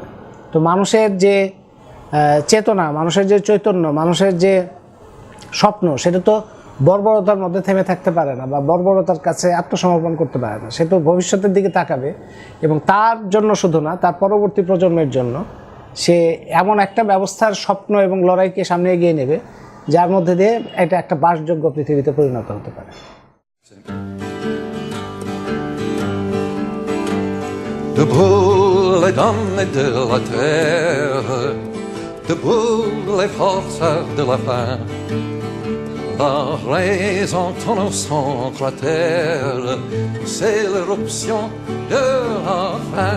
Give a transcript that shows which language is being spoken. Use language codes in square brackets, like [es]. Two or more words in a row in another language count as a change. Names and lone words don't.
[bn] তো মানুষের যে চেতনা, মানুষের যে চৈতন্য, মানুষের যে স্বপ্ন, সেটা তো বর্বরতার মধ্যে থেমে থাকতে পারে না, বা বর্বরতার কাছে আত্মসমর্পণ করতে পারে না। সে তো ভবিষ্যতের দিকে তাকাবে, এবং তার জন্য শুধু না, তার পরবর্তী প্রজন্মের জন্য সে এমন একটা ব্যবস্থার স্বপ্ন এবং লড়াইকে সামনে এগিয়ে নেবে যার মধ্যে দিয়ে এটা একটা বাসযোগ্য পৃথিবীতে পরিণত হতে পারে। [fr] Debout les dames de la terre, debout les forces de la faim, la raison tourne contre la terre, c'est l'éruption de la fin.